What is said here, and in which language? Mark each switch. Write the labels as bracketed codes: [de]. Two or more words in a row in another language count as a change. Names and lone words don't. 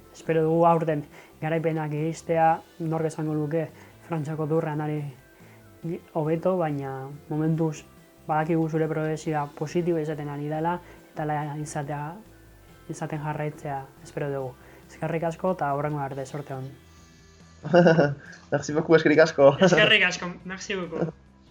[eu] Espero dugu aurten garaipenak iristea, nork esango luke Frantziako durrean ari hobeto, baina momentuz badakigu zure progresioa positibo izaten ari dela eta izaten jarraitzea espero dugu. Eskerrik asko eta hurrengo arte, sorte on. [fr] Merci beaucoup, [eu] eskerrik asko. Eskerrik asko, [fr] merci beaucoup.